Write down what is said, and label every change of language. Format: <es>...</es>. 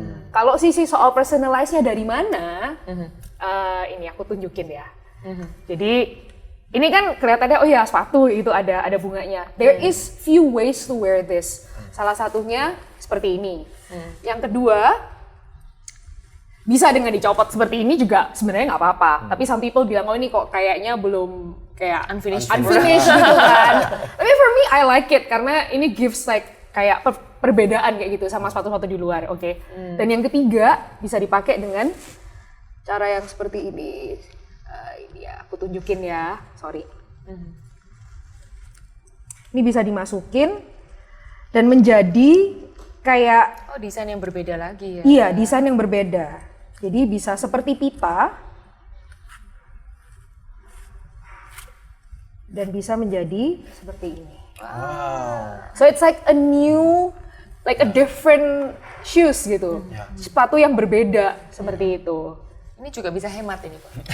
<id>Kalau sisi soal personalize-nya dari mana, ini aku tunjukin ya. Jadi ini kan kelihatannya oh ya sepatu itu ada bunganya.</id> <en>There is few ways to wear this.</en> <id>Salah satunya seperti ini. Yang kedua bisa dengan dicopot seperti ini juga sebenarnya nggak apa-apa. Tapi</id> <en>some people</en> <id>bilang oh ini kok kayaknya belum kayak unfinished gitu kan. Tapi</id> <en>for me I like it</en> <id>karena ini</id> <en>gives like</en> <id>kayak perbedaan kayak gitu sama sepatu-sepatu di luar. Oke. Dan yang ketiga bisa dipakai dengan cara yang seperti ini. Ini ya aku tunjukin ya. Sorry. Ini bisa dimasukin dan menjadi kayak desain yang berbeda lagi ya. Iya, desain yang berbeda. Jadi bisa seperti pipa dan bisa menjadi seperti ini. Wow.</id> <en>So it's like a new, like a different shoes</en> <id>gitu. Sepatu yang berbeda seperti itu. Ini juga bisa hemat ini, Pak.</id>